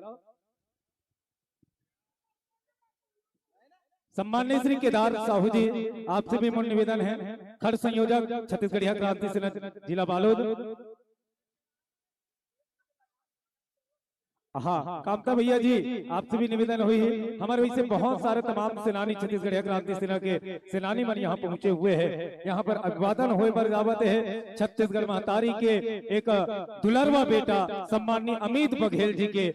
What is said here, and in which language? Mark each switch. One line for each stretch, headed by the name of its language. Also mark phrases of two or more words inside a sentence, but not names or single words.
Hindi: सम्माननीय श्री केदार साहू जी आपसे भी मन निवेदन है, खड़ संयोजक छत्तीसगढ़िया क्रांति सेना जिला बालोद। हाँ, कामता भैया जी आपसे भी निवेदन हुई है। हमारे वैसे बहुत सारे तमाम सेनानी छत्तीसगढ़ क्रांति सेना के सेनानी मन यहाँ पहुंचे हुए हैं। यहाँ पर अभिवादन हुए बरगावत है छत्तीसगढ़ महतारी के एक दुलरवा बेटा सम्माननीय अमित बघेल जी के।